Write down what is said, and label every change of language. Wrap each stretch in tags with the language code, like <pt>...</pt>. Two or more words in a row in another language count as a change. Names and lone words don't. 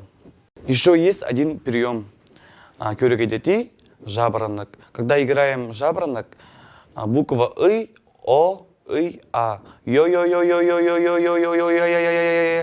<ru>Еще есть один прием. Кюрегедети, жаворонок. Когда играем жаворонок, буква И, О, И, А. Йо-йо-йо-йо-йо-йо-йо-йо-йо-йо-йо-йо-йо-йо-йо.</ru>